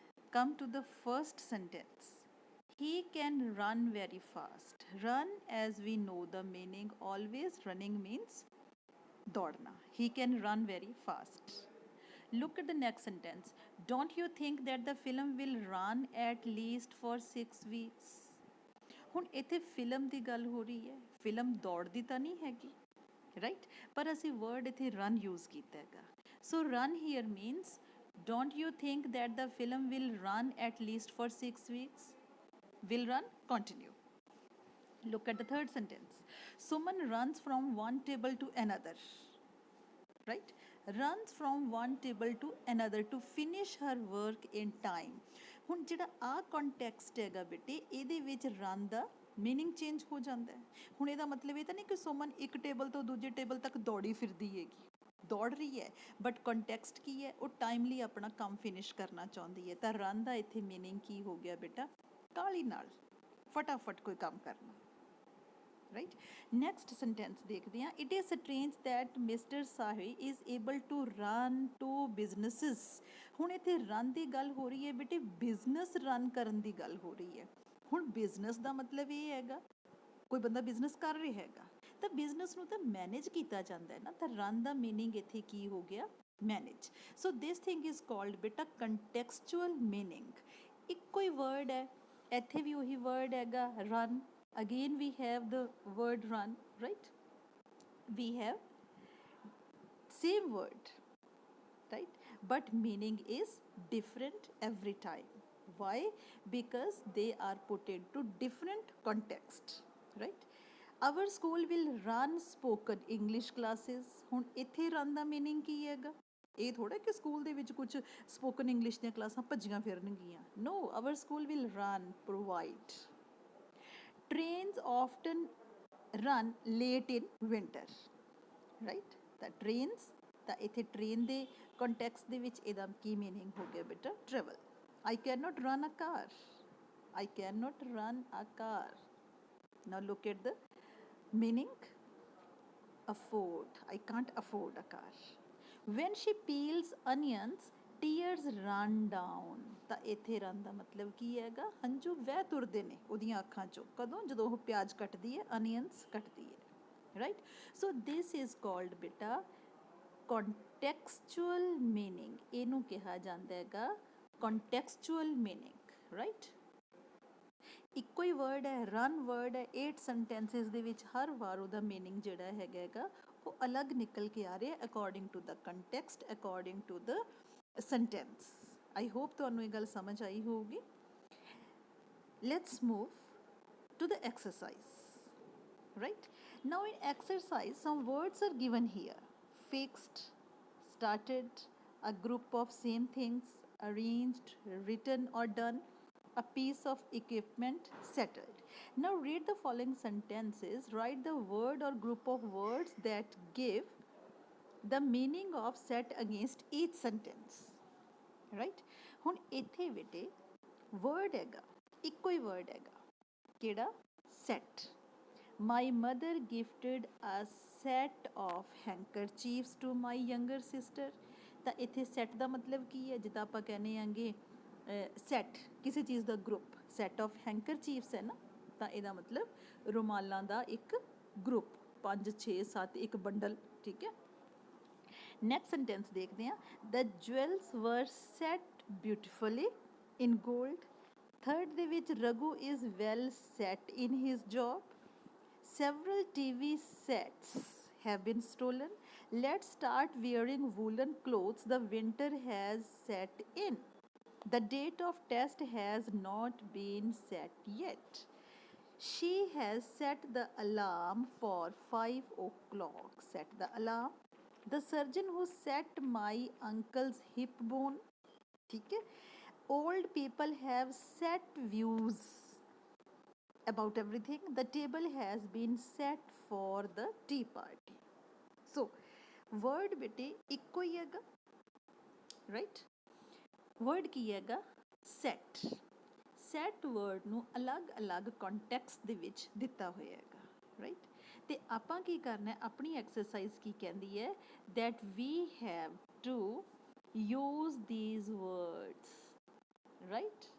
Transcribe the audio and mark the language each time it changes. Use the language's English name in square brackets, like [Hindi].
[English] Come to the first sentence. He can run very fast. Run, as we know the meaning, always running means दौड़ना. He can run very fast. Look at the next sentence. Don't you think that the film will run at least for 6 weeks? [Punjabi] ਹੁਣ ਇੱਥੇ film ਦੀ ਗੱਲ ਹੋ ਰਹੀ ਹੈ, film ਦੌੜਦੀ ਤਾਂ ਨਹੀਂ ਹੈਗੀ, ਰਾਈਟ? ਪਰ ਅਸੀਂ ਵਰਡ ਇੱਥੇ ਰਨ ਯੂਜ਼ ਕੀਤਾ ਹੈਗਾ. [English] So run here means don't you think that the film will run at least for 6 weeks? Will run, continue. Look at the third sentence. Suman runs from one table to another, right? Runs from one table to another to finish her work in time. [Punjabi] ਹੁਣ ਜਿਹੜਾ ਆ context ਹੈਗਾ ਬੇਟੇ, ਇਹਦੇ ਵਿੱਚ run ਦਾ meaning change ਹੋ ਜਾਂਦਾ ਹੈ. ਹੁਣ ਇਹਦਾ ਮਤਲਬ ਇਹ ਤਾਂ ਨਹੀਂ ਕਿ ਸੁਮਨ ਇੱਕ ਟੇਬਲ ਤੋਂ ਦੂਜੇ ਟੇਬਲ ਤੱਕ ਦੌੜੀ ਫਿਰਦੀ ਹੈਗੀ, ਦੌੜ ਰਹੀ ਹੈ, ਬਟ ਕੰਟੈਕਸਟ ਕੀ ਹੈ? ਉਹ ਟਾਈਮਲੀ ਆਪਣਾ ਕੰਮ ਫਿਨਿਸ਼ ਕਰਨਾ ਚਾਹੁੰਦੀ ਹੈ. ਤਾਂ ਰਨ ਦਾ ਇੱਥੇ ਮੀਨਿੰਗ ਕੀ ਹੋ ਗਿਆ ਬੇਟਾ? ਕਾਹਲੀ ਨਾਲ ਫਟਾਫਟ ਕੋਈ ਕੰਮ ਕਰਨਾ, right? [English] Next sentence [Hindi] देखते हैं. [English] It is strange that Mr. Sahi is able to run two businesses. [Punjabi] ਹੁਣ ਇੱਥੇ ਰਨ ਦੀ ਗੱਲ ਹੋ ਰਹੀ ਹੈ ਬੇਟੇ, ਬਿਜ਼ਨਸ ਰਨ ਕਰਨ ਦੀ ਗੱਲ ਹੋ ਰਹੀ ਹੈ. ਹੁਣ ਬਿਜ਼ਨਸ ਦਾ ਮਤਲਬ ਇਹ ਹੈਗਾ ਕੋਈ ਬੰਦਾ ਬਿਜ਼ਨਸ ਕਰ ਰਿਹਾ ਹੈਗਾ, ਤਾਂ ਬਿਜ਼ਨਸ ਨੂੰ ਤਾਂ ਮੈਨੇਜ ਕੀਤਾ ਜਾਂਦਾ ਹੈ ਨਾ. ਤਾਂ ਰਨ ਦਾ ਮੀਨਿੰਗ ਇੱਥੇ ਕੀ ਹੋ ਗਿਆ? Manage. [English] so this thing is called [Punjabi] ਬੇਟਾ ਕੰਟੈਕਸਚੁਅਲ ਮੀਨਿੰਗ. ਇੱਕੋ ਹੀ ਵਰਡ ਹੈ, ਇੱਥੇ ਵੀ ਉਹੀ ਵਰਡ ਹੈਗਾ run. [English] Again we have the word run, right? We have same word, right? But meaning is different every time. Why? Because they are put into different context, right? Our school will run spoken English classes. [Punjabi] ਹੁਣ ਇੱਥੇ run ਦਾ meaning ਕੀ ਹੈਗਾ? ਇਹ ਥੋੜਾ ਕਿ school ਦੇ ਵਿੱਚ ਕੁਝ spoken English ਦੀਆਂ ਕਲਾਸਾਂ ਭੱਜੀਆਂ ਫਿਰਨਗੀਆਂ. [English] No, our school will run, provide. Trains often run late in winter, right? The trains, [Punjabi] ਤਾਂ ਇੱਥੇ ਟ੍ਰੇਨ ਦੇ ਕੰਟੈਕਸਟ ਦੇ ਵਿੱਚ ਇਹਦਾ ਕੀ ਮੀਨਿੰਗ ਹੋ ਗਿਆ ਬੇਟਾ? [English] Travel. I cannot run a car. I cannot run a car. Now look at the meaning. afford, I can't afford a car. When she peels onions, tears run down। [Punjabi] ਤਾਂ ਇੱਥੇ run ਦਾ ਮਤਲਬ ਕੀ ਹੈਗਾ, ਹੰਝੂ ਵਹਿ ਤੁਰਦੇ ਨੇ ਉਹਦੀਆਂ ਅੱਖਾਂ ਚੋਂ, ਕਦੋਂ, ਜਦੋਂ ਉਹ ਪਿਆਜ਼ ਕੱਟਦੀ ਹੈ, ਅਨੀਅਨਸ ਕੱਟਦੀ ਹੈ, right. [English] so this is called [Punjabi] ਬੇਟਾ ਕੰਟੈਕਸਚੁਅਲ ਮੀਨਿੰਗ, ਇਹਨੂੰ ਕਿਹਾ ਜਾਂਦਾ ਹੈਗਾ ਕੰਟੈਕਸਚੁਅਲ ਮੀਨਿੰਗ, ਰਾਈਟ। ਇੱਕੋ ਹੀ ਵਰਡ ਹੈ, ਰਨ ਵਰਡ ਹੈ, 8 ਸੈਂਟੈਂਸਿਸ ਦੇ ਵਿੱਚ ਹਰ ਵਾਰ ਉਹਦਾ ਮੀਨਿੰਗ ਜਿਹੜਾ ਹੈਗਾ ਉਹ ਅਲੱਗ ਨਿਕਲ ਕੇ ਆ ਰਿਹਾ [English] According to the context, according to the sentence. I hope [Punjabi] ਤੁਹਾਨੂੰ ਇਹ ਗੱਲ ਸਮਝ ਆਈ ਹੋਊਗੀ। [English] Let's move to the exercise, right? Now in exercise some words are given here: fixed, started, a group of same things, arranged, written or done, a piece of equipment, settled. Now read the following sentences, write the word or group of words that give the meaning of set against each sentence, right? [Punjabi] ਹੁਣ ਇੱਥੇ ਬੇਟੇ word ਹੈਗਾ, ਇੱਕੋ ਹੀ word ਹੈਗਾ, ਕਿਹੜਾ? [English] set. My mother gifted a set of handkerchiefs to my younger sister। [Punjabi] ਤਾਂ ਇੱਥੇ set ਦਾ ਮਤਲਬ ਕੀ ਹੈ? ਜਿੱਦਾਂ ਆਪਾਂ ਕਹਿੰਦੇ ਆਂਗੇ set ਕਿਸੇ ਚੀਜ਼ ਦਾ ਗਰੁੱਪ, [English] set of handkerchiefs [Punjabi] ਹੈ ਨਾ, ਤਾਂ ਇਹਦਾ ਮਤਲਬ ਰੁਮਾਲਾਂ ਦਾ ਇੱਕ ਗਰੁੱਪ, 5 6 7 ਇੱਕ ਬੰਡਲ, ਠੀਕ ਹੈ। [English] next sentence [Punjabi] ਦੇਖਦੇ ਹਾਂ, [English] the jewels were set beautifully in gold। [Punjabi] Third ਦੇ ਵਿੱਚ [English] Raghu is well set in his job। several TV sets have been stolen। let's start wearing woolen clothes, the winter has set in। the date of test has not been set yet। she has set the alarm for 5 o'clock। set the alarm। the surgeon who set my uncle's hip bone, [Hindi] ठीक है। [English] old people have set views about everything। the table has been set for the tea party। [Punjabi] so word ਬੇਟੇ ਇੱਕੋ ਹੀ ਹੈਗਾ, right? word ਕੀ ਹੈਗਾ? set। set word ਨੂੰ ਅਲੱਗ-ਅਲੱਗ context ਦੇ ਵਿੱਚ ਦਿੱਤਾ ਹੋਇਆ ਹੈਗਾ, right? ਤੇ ਆਪਾਂ ਕੀ ਕਰਨਾ ਹੈ, ਆਪਣੀ ਐਕਸਰਸਾਈਜ਼ ਕੀ ਕਹਿੰਦੀ ਹੈ, [English] that we have to use these words, [Punjabi] right?